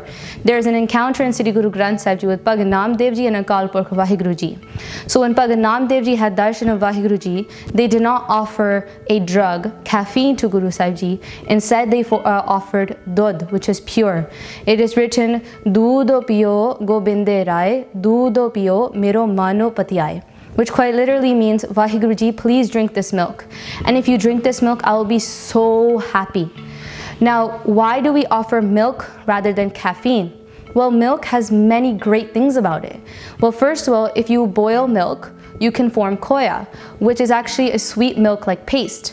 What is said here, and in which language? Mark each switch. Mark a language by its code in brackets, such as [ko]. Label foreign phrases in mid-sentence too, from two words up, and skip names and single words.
[en] There's an encounter in Sri Guru Granth Sahib Ji with Bhagat Namdev Ji and Akal Purkh Vaheguru Ji. So when Bhagat Namdev Ji had darshan of Vaheguru Ji, they did not offer a drug, caffeine, to Guru Sahib Ji. Instead, they offered dudh, which is pure. It is written, [pa] "ਦੂਧੁ ਪੀਉ ਗੋਬਿੰਦੇ ਰਾਇ ਦੂਧੁ ਪੀਉ ਮੇਰੋ ਮਨੁ ਪਤੀਆਇ," [en] which quite literally means, Vaheguru Ji, please drink this milk. And if you drink this milk, I will be so happy. Now, why do we offer milk rather than caffeine? Well, milk has many great things about it. Well, first of all, if you boil milk, you can form khoya, which is actually a sweet milk-like paste.